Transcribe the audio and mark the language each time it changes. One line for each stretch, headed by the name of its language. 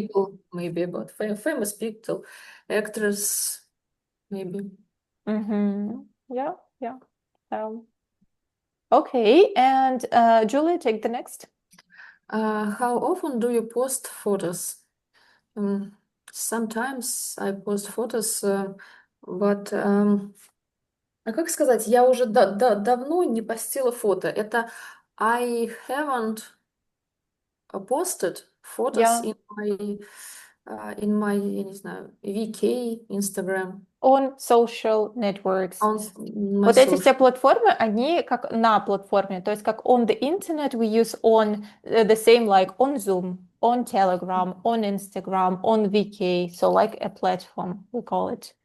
English: people, maybe about famous people, actors, maybe. Yeah, yeah. Okay, and Julie, take the next. How often do you post photos?
Russian: Um,
English: Sometimes I post photos, but
Russian: а как сказать, я уже давно не постила фото. Это
English: I haven't posted photos Yeah, in my,
Russian: я не знаю, VK, Instagram,
English: on social networks. on my
Russian: Вот эти все
English: social.
Russian: платформы, они как на платформе, то есть как
English: on the internet we use on the same like on Zoom, on Telegram, on Instagram, on VK, so like a platform we call it.